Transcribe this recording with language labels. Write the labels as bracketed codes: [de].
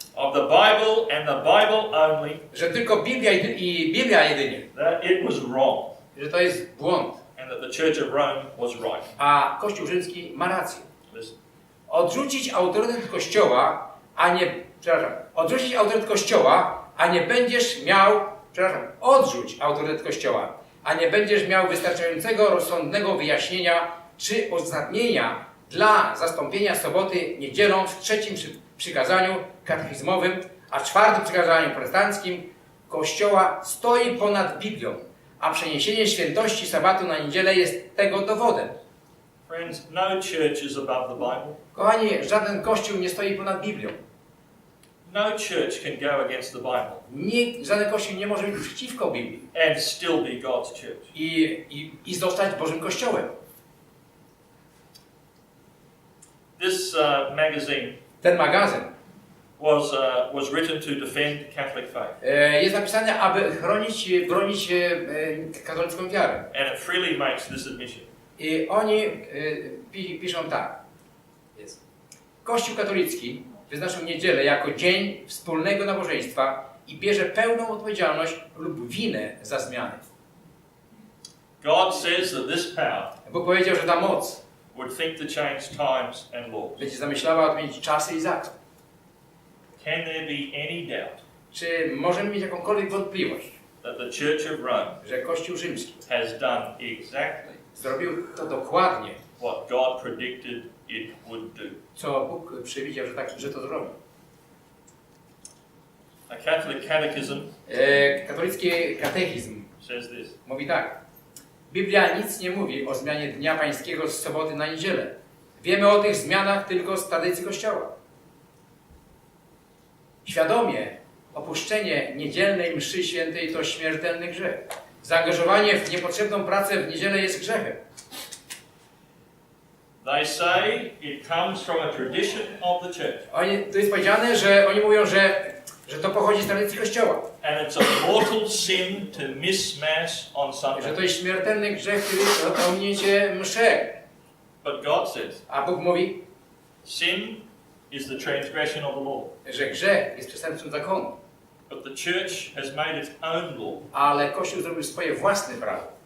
[en] of the Bible and the Bible only, [pl] że tylko Biblia i Biblia jedynie, [en] that it was wrong [pl] że to jest błąd, [en] and that the Church of Rome was right. [pl] a Kościół rzymski ma rację. [en] Listen. [pl] Odrzucić autorytet Kościoła, odrzucić autorytet Kościoła, a nie będziesz miał, odrzuć autorytet Kościoła, a nie będziesz miał wystarczającego rozsądnego wyjaśnienia czy uzasadnienia dla zastąpienia soboty niedzielą w trzecim przykazaniu katechizmowym, a czwartym przykazaniu protestanckim Kościoła stoi ponad Biblią, a przeniesienie świętości sabatu na niedzielę jest tego dowodem. [en] Friends, no church is above the Bible. [pl] Kochani, żaden Kościół nie stoi ponad Biblią. [en] No church can go against the Bible [pl] Żaden Kościół nie może być przeciwko Biblii [en] and still be God's church. [pl] i zostać Bożym Kościołem. [en] This magazine [pl] Ten magazyn [en] was written to defend Catholic faith, [pl] jest napisany, aby bronić katolicką wiarę. [en] and it freely makes this admission. [pl] I oni piszą tak. Kościół katolicki wyznaczył niedzielę jako dzień wspólnego nabożeństwa i bierze pełną odpowiedzialność lub winę za zmiany. [en] God says that this power [pl] Bóg powiedział, że ta moc [en] would think to change times and laws. [pl] będzie zamyślała odmienić czasy i zakon. [en] Can there be any doubt [pl] Czy możemy mieć jakąkolwiek wątpliwość, [en] that the Church of Rome [pl] że Kościół rzymski [en] has done exactly [pl] zrobił to dokładnie, [en] what God predicted it would do? [pl] co Bóg przewidział, że to zrobi? [en] A Catholic catechism [pl] Katolicki katechizm [en] says this. [pl] mówi tak. Biblia nic nie mówi o zmianie Dnia Pańskiego z soboty na niedzielę. Wiemy o tych zmianach tylko z tradycji Kościoła. Świadomie opuszczenie niedzielnej mszy świętej to śmiertelny grzech. Zaangażowanie w niepotrzebną pracę w niedzielę jest grzechem. [en] They say it comes from a tradition of the church. [pl] Tu jest powiedziane, że oni mówią, że to pochodzi z tradycji Kościoła. [en] And it's a mortal sin to miss Mass on Sunday. [pl] Że to jest śmiertelny grzech, który ominiecie mszę. [en] But God says, [pl] A Bóg mówi, [en] sin is the transgression of the law. [pl] że grzech jest przestępstwem zakonu. [en] But the church has made its own law [pl] Ale Kościół zrobił swoje własne prawo,